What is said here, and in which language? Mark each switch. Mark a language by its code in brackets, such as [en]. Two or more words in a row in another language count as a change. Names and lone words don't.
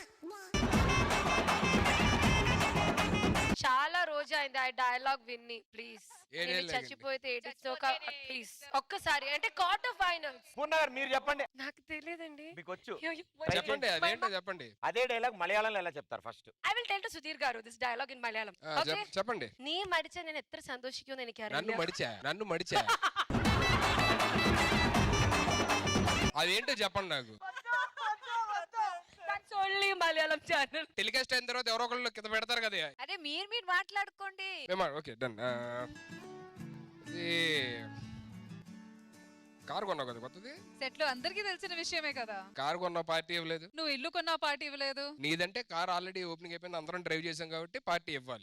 [te] చాలా రోజు అయింది ఆ డైలాగ్ విన్ని. ప్లీజ్ ఏ dialogue చచ్చిపోతే ప్లీజ్ ఒక్కసారి అంటే [en] quarter finals. [te] పూర్ణ గారు మీరు చెప్పండి. నాకు తెలియదండి. మీకు వచ్చు. చెప్పండి, అదేంటో చెప్పండి. అదే డైలాగ్ మలయాళంలో ఎలా చెప్తారు ఫస్ట్? [en] I will tell to Sudhir garu this dialogue in Malayalam. [te] ఆ, Okay? చెప్పండి. [ml] നീ മരിച്ച ഞാൻ എത്ര സന്തോഷിക്കുമെന്ന് [te] నన్ను [ml] എനിക്കറിയില്ല. [te] మడిచా అదేంటో చెప్పండి నాకు. [en] That's only Malayalam channel. [te] టెలికాస్ట్ అయిన తర్వాత ఎవరో ఒకళ్ళు కింద పెడతారు కదా. అరే మీరు మాట్లాడుకోండి. [en] okay done. [te] కారు కొన్నావు కదా కొత్తది? సెట్ లో అందరికీ తెలిసిన విషయమే కదా. కారు కొన్న పార్టీ ఇవ్వలేదు. నువ్వు ఇల్లు కొన్నా పార్టీ ఇవ్వలేదు. నీదంటే కార్ [en] already opening [te] అయిపోయింది, అందరం డ్రైవ్ చేసాం కాబట్టి పార్టీ ఇవ్వాలి.